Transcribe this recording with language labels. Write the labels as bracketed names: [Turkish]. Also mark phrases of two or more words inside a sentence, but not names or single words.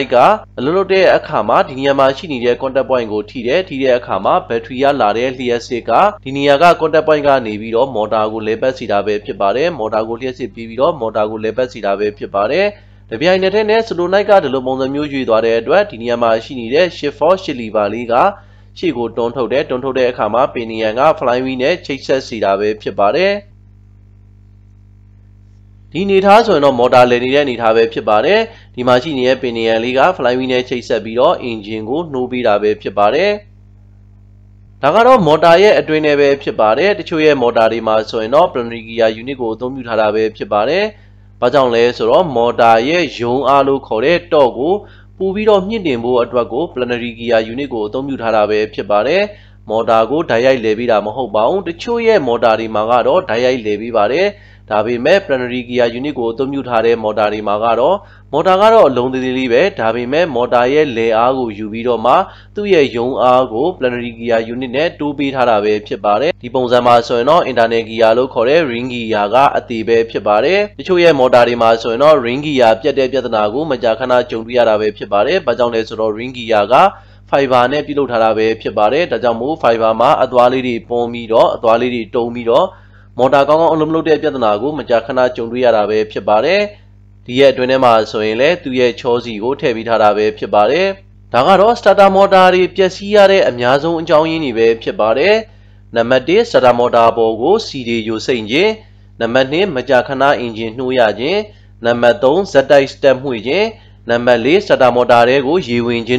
[Burmese] ကလှုပ်တဲ့အခါမှာဒီနေရာမှာရှိနေတဲ့ [English] contact point [Burmese] ကိုထိတဲ့အခါမှာဘက်ထရီကလာတဲ့လျှက်စစ်ကဒီနေရာက [English] contact point [Burmese] ကနေပြီးတော့ motor ကိုလဲပတ်စီတာပဲဖြစ်ပါတယ် motor ကိုလျှက်စစ်ပြီးတော့ motor ကိုလဲပတ်စီတာပဲဖြစ်ပါတယ်တပြိုင်နက်တည်းနဲ့ solenoid ကဒီလိုပုံစံမျိုးရွေ့သွားတဲ့အတွက်ဒီနေရာမှာရှိနေတဲ့ [English] shift fork shift lever [Burmese] လေးကရှေ့ကိုတွန်းထုတ်တဲ့အခါမှာ pinion က flywheel နဲ့ချိတ်ဆက်စီတာပဲဖြစ်ပါတယ် ဒီအနေထားဆိုရင်တော့ motor လည်နေတဲ့အနေထားပဲဖြစ်ပါတယ်ဒီမှာရှိနေတဲ့ pinion လေးက flywheel နဲ့ချိတ်ဆက်ပြီးတော့ engine ကိုနှိုးပေးတာပဲဖြစ်ပါတယ်ဒါကတော့ motor ရဲ့အတွင်းထဲပဲဖြစ်ပါတယ်တချို့ရဲ့ motor တွေမှာဆို ရင်တော့ [English] planetary gear unit [Burmese] ကိုအသုံးပြုထားတာပဲဖြစ်ပါတယ်ဘာကြောင့်လဲဆိုတော့ motor ရဲ့ယုံအားလို့ခေါ်တဲ့ torque ကိုပို့ပြီးတော့မြင့်တင်ဖို့အတွက်ကို planetary [English] gear unit [Burmese] ကိုအသုံးပြုထားတာပဲဖြစ်ပါတယ်motor ကိုဓာတ်ရိုက်လဲပေးတာမဟုတ်ပါဘူးတချို့ရဲ့ motor တွေမှာကတော့ ဓာတ်ရိုက်လဲပေးပါတယ်ဒါပေမဲ့ [English] planetary gear unit [Burmese] ကိုအသုံးပြုထားတဲ့ motor တွေမှာကတော့ motor ကတော့အလုံးသေးလေးပဲဒါပေမဲ့ motor ရဲ့လဲအားကိုယူပြီးတော့မှသူ့ရဲ့ယုံအားကို [English] planetary gear unit [Burmese] နဲ့တိုးပေးထားတာပဲဖြစ်ပါတယ်ဒီပုံစံမှာဆိုရင်တော့ [English] internal gear [Burmese] လို့ခေါ်တဲ့ [English] ring gear [Burmese] ကအသေးပဲဖြစ်ပါတယ်တချို့ရဲ့ motor တွေမှာဆိုရင်တော့ [English] ring gear [Burmese] ပြတ်တဲ့ပြဿနာကိုမကြာခဏကြုံတွေ့ရတာပဲဖြစ်ပါတယ်ဘာကြောင့်လဲဆိုတော့ [English] ring gear [Burmese] က fiber နဲ့ပြုလုပ်ထားတာပဲဖြစ်ပါတယ်ဒါကြောင့်မို့ fiber မှာအသွားလေးတွေပုံပြီးတော့အသွားလေးတွေတုံပြီးတော့မော်တာကောင်းကောင်းအလုံးမလုပ်တဲ့ပြဿနာကိုမကြာခဏကြုံတွေ့ရတာပဲဖြစ်ပါတယ်ဒီရဲ့အတွင်းထဲမှာဆိုရင်လည်းသူ့ရဲ့ချောစီကိုထည့်ပေးထားတာပဲဖြစ်ပါတယ်ဒါကတော့ [English] starter motor [Burmese] တွေပျက်စီးရတဲ့အများဆုံးအကြောင်းရင်းတွေပဲဖြစ်ပါတယ်နံပါတ်1 [English] starter motor [Burmese] ပေါ်ကိုစီတွေယိုစိမ့်ခြင်းနံပါတ်2မကြာခဏအင်ဂျင်နှိုးရခြင်းနံပါတ်3ဇက်တိုက်စတက်မှွေခြင်းနံပါတ်4 [English] starter motor [Burmese] တွေကိုရေဝင်ခြင်း